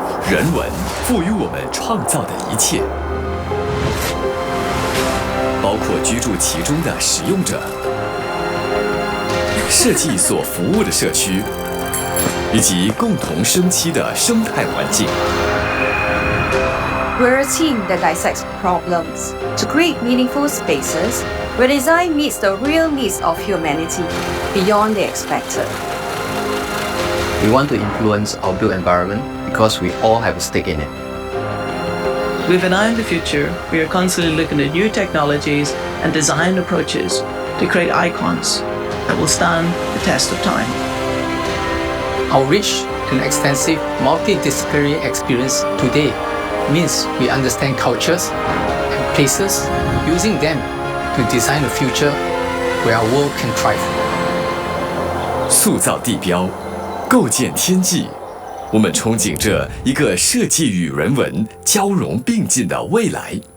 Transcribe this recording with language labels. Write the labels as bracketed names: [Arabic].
[Chinese] 人文赋予我们创造的一切，包括居住其中的使用者、设计所服务的社区，以及共同生息的生态环境。 [English] We're a team that dissects problems to create meaningful spaces where design meets the real needs of humanity beyond the expected. We want to influence our built environment because we all have a stake in it. With an eye on the future, we are constantly looking at new technologies and design approaches to create icons that will stand the test of time. Our rich and extensive multidisciplinary experience today means we understand cultures and places, using them to design a future where our world can thrive. [Chinese] 塑造地标，构建天际，我们憧憬着一个设计与人文交融并进的未来。